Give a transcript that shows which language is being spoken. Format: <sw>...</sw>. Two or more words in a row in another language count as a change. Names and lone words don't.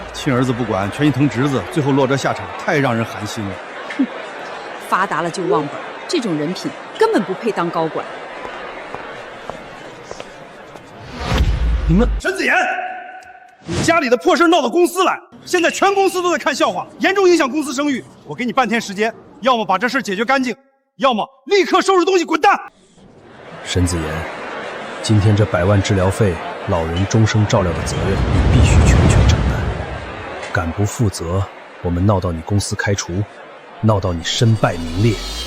<zh>親兒子不管，全心疼侄子，最後落這下場，太讓人寒心了。哼，發達了就忘本，這種人品根本不配當高管。你们沈子言，你家裡的破事鬧到公司來，現在全公司都在看笑話，嚴重影響公司聲譽。我給你半天時間，要麼把這事解決乾淨，要麼立刻收拾東西滾蛋。沈子言，今天這100萬治療費，老人終生照料的責任，你必須全權承擔。敢不負責，我們鬧到你公司開除，鬧到你身敗名裂。</zh>